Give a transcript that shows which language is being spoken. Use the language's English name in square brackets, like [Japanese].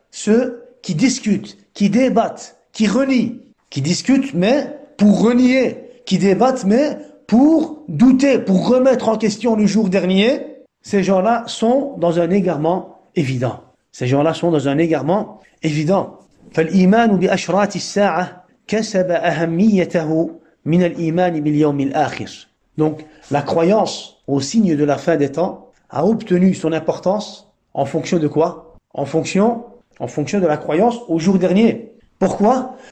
[French] Ceux qui discutent, qui débattent, qui renient. Qui discutent mais pour renier. Qui débattent mais pour douter, pour remettre en question le jour dernier. Ces gens-là sont dans un égarement évident. Ces gens-là sont dans un égarement évident. [Arabic] فالإيمان بأشراط الساعة كسب أهميته من الإيمان باليوم الآخر. [French] Donc, la croyance aux signes de la fin des temps a obtenu son importance en fonction de quoi? En fonction de la croyance au jour dernier. Pourquoi?